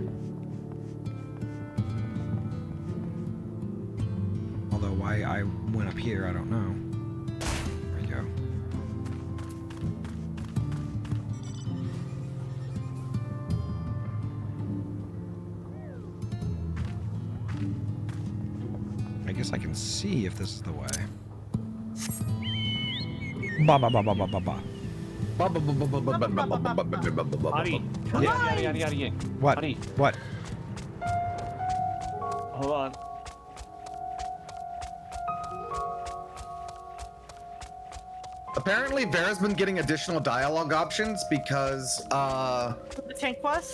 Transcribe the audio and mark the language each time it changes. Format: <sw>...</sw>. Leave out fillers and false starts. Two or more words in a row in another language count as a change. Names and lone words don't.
<en>Although why I went up here, I don't know. There we go. I guess I can see if this is the way. Ba ba ba ba ba ba ba. Ahty. Yeah. What? Ahty. What? Hold on. Apparently, Vera's been getting additional dialogue options because, The tank quest?</en>